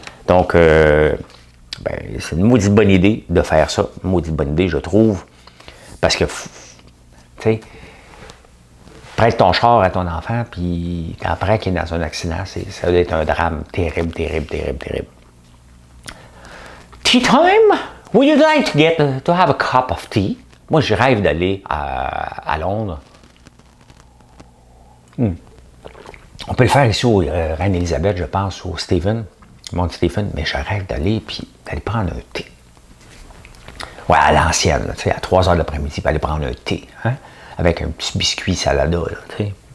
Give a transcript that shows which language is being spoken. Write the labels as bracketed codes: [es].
[fr] Donc, c'est une maudite bonne idée de faire ça. Une maudite bonne idée, je trouve. Parce que, tu sais, prête ton char à ton enfant, puis après qu'il est dans un accident, ça doit être un drame terrible, terrible, terrible, terrible. [en] Tea time? Would you like to have a cup of tea? [fr] Moi, je rêve d'aller à Londres. On peut le faire ici au Reine-Élisabeth, je pense, au Mont Stephen, mais je rêve d'aller prendre un thé. Ouais, à l'ancienne, tu sais, à 3 heures de l'après-midi, aller prendre un thé, hein, avec un petit biscuit salada, là, tu sais.